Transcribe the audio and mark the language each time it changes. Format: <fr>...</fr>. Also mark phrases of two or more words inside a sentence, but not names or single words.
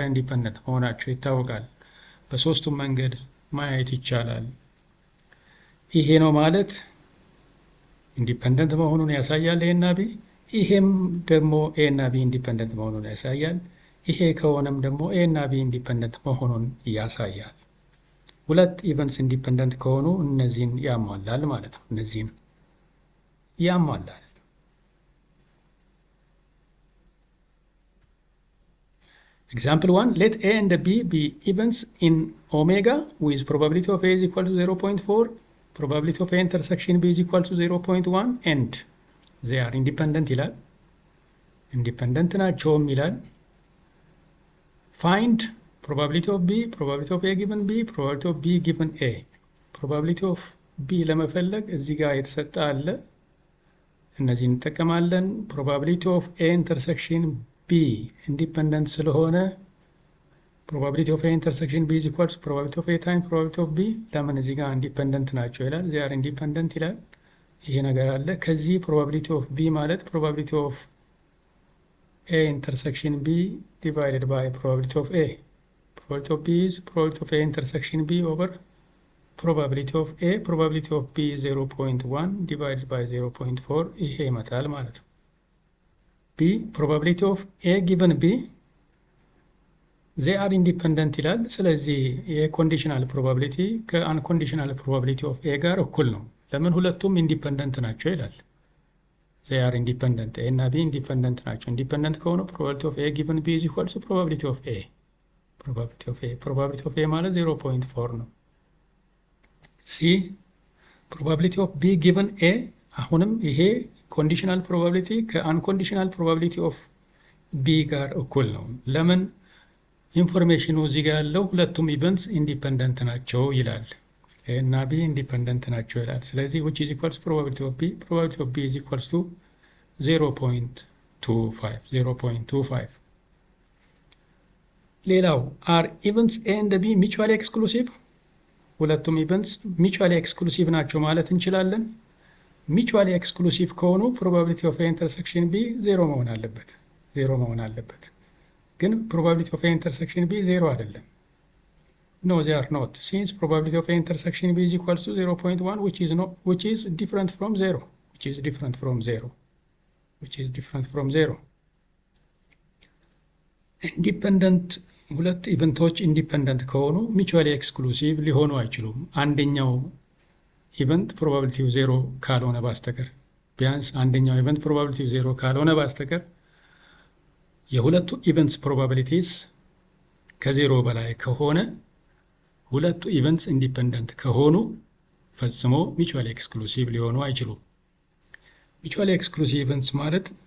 <am>ኢንዲፔንደንት መሆናቸው ይታወቃል። በሶስቱም መንገድ ማየት ይቻላል። ይሄ ነው ማለት ኢንዲፔንደንት መሆኑን ያሳያል ኤ እና ቢ። ይሄም ደግሞ ኤ እና ቢ ኢንዲፔንደንት መሆኑን ያሳያል። ይሄ ከሆነም ደግሞ ኤ እና ቢ ኢንዲፔንደንት መሆኑን ያሳያል። ሁለት ኢቨንትስ ኢንዲፔንደንት ከሆኑ እነዚህን ያሟላል ማለት ነው። እነዚህን ያሟላል።</am> <en>Example 1, let A and B be events in omega with probability of A is equal to 0.4, probability of A intersection B is equal to 0.1 and they are independent</en> <am>ይላል። ኢንዲፐንደንት ናቸውም ይላል።</am> <en>find probability of B, probability of A given B, probability of B given A. probability of B</en> <am>ለመፈለግ እዚህ ጋር የተሰጠ አለ። እነዚህን እንጠቀማለን።</am> <en>probability of A intersection B independent ስለሆነ probability of A intersection B is equal to probability of A times probability of B.</en> <am>ለምን እዚህ ጋር</am> <en>independent</en> <am>ናቸው ይላል።</am> <en>they are independent</en> <am>ይላል። ይሄ ነገር አለ። ከዚህ</am> <en>probability of B ማለት probability of A intersection B divided by probability of A. Probability of B is probability of A intersection B over probability of A. Probability of B is 0.1 divided by 0.4.</en> <am>ይሄ ይመጣል ማለት ነው።</am> <en>B probability of A given B they are independent</en> <am>ይላል። ስለዚህ</am> <en>conditional probability</en> <am>ከአንኮንዲሽናል</am> <en>probability of A</en> <am>ጋር እኩል ነው። ለምን ሁለቱም ኢንዲፐንደንት ናቸው ይላል።</am> <en>they are independent</en> <am>A እና B independent ናቸው። independent ከሆነ</am> <en>probability of A given B is equal to probability of A. probability of A</en> <am>ማለት 0.4 ነው።</am> <en>C probability of B given A</en> <am>አሁንም ይሄ</am> <en>conditional probability ከunconditional probability of B</en> <am>ጋር እኩል ነው። ለምን ኢንፎርሜሽኑ እዚህ ጋር ያለው ሁለቱም ኢቨንትስ ኢንዲፐንደንት ናቸው ይላል። A እና B ኢንዲፐንደንት ናቸው ይላል። ስለዚህ</am> <en>which is equals to probability of B. probability of B is equals to 0.25. ሌላው are events A and B mutually exclusive?</en> <am>ሁለቱም ኢቨንትስ</am> <en>mutually exclusive</en> <am>ናቸው ማለት እንችላለን።</am> <en>mutually exclusive</en> <am>ከሆኑ</am> <en>probability of A intersection B 0</en> <am>መሆን አለበት። ግን</am> <en>probability of A intersection B 0</en> <am>አይደለም።</am> <en>No, they are not. Since probability of A intersection B is equal to 0.1, which is different from 0.</en> <am>Independent ሁለት ኢቨንቶች ኢንዲፐንደንት ከሆኑ</am> <en>mutually exclusive</en> <am>ሊሆኑ አይችሉም። አንደኛው ኢቨንት probability 0 ካልሆነ በስተቀር ቢያንስ አንደኛው ኢቨንት probability 0 ካልሆነ በስተቀር የሁለቱ ኢቨንትስ probabilities ከ0 በላይ ከሆነ ሁለቱ ኢቨንትስ ኢንዲፐንደንት ከሆኑ ፈጽሞ</am> <en>mutually exclusive</en> <am>ሊሆኑ አይችሉም።</am> <en>mutually exclusive</en> <am>ኢቨንትስ ማለት</am>